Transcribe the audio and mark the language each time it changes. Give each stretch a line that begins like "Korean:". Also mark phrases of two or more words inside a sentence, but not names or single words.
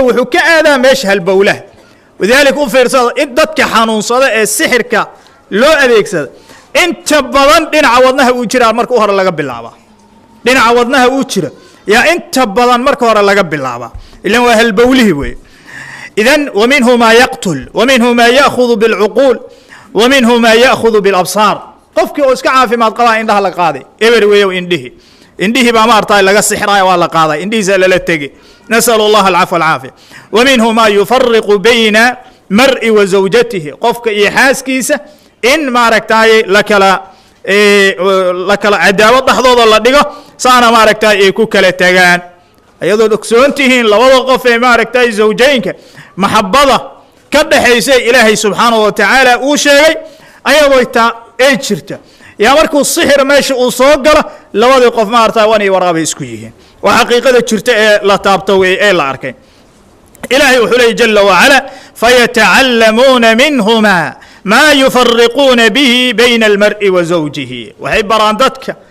Somali: wuxuu ka aadaa meesha halbowlaha wadaalika u fiirsada in dadka xanuunsada ee sixirka loo adeegsada inta badan dhinaca wadnaha uu jira marka hore laga bilaaba dhinaca wadnaha uu jira yaa inta badan marka hore laga bilaaba ilan waa halbowlihi wey idan
Arabic: ومنه ما يقتل ومنه ما يأخذ بالعقول ومنه ما يأخذ بالأبصار
Somali: qofkii oo iska caafimaad qabaa indhaha la qaaday eber weeyo indhihi baa maartay laga sixray waa la qaaday indhiisa la tagi
Arabic: نسأل الله العفو والعافية ومنه ما يفرق بين مرء وزوجته
Somali: qofka iyo xaaskiisa in maaragtay la kala cadaawad dhaxdooda la dhigo saana maaragtay ay ku kala tagaan ayadoo ogsoontihiin labada qof ee maaragtay zawjaynka maxabada ka dhaxaysa ilaahay
Arabic: سبحانه وتعالى
Somali: uu sheegay ayadoo ay jirta yaa markuu sixir meesha uu soo galo labadii qof maaragtay wanay waraabay isku yihiin waa xaqiiqada jirta ee la taabto ee la arkay ilaahay wuxuu leeyahay
Arabic: جل وعلا فيتعلمون منهما ما يفرقون به بين المرء وزوجه
Somali: waxay baraan dadka